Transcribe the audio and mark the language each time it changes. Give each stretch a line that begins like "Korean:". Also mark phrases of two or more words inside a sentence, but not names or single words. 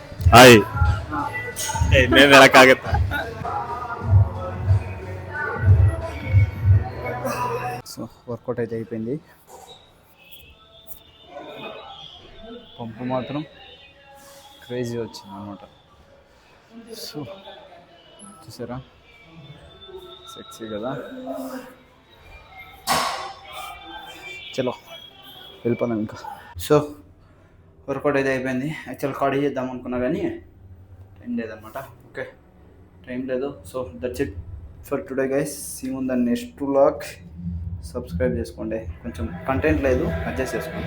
Kannada: ಹಾಯ್ ಇನ್ನೇನು ಹೇಳಕ್ಕಾಗತ್ತಾ.
Telugu: సో వర్కౌట్ అయితే అయిపోయింది. పంపు మాత్రం క్రేజీ వచ్చింది అనమాట. సో చూసారా, సెక్సీ కదా. చలో వెళ్ళిపోదాం ఇంకా. సో వర్కౌట్ అయితే అయిపోయింది.
English: actual card
Telugu: చేద్దాం అనుకున్నా కానీ టైం లేదనమాట.
English: okay, time లేదు. so that's it for today guys. see you in the next vlog.
Telugu: సబ్స్క్రైబ్ చేసుకోండి. కొంచెం కంటెంట్ లేదు, అడ్జస్ట్ చేసుకోండి.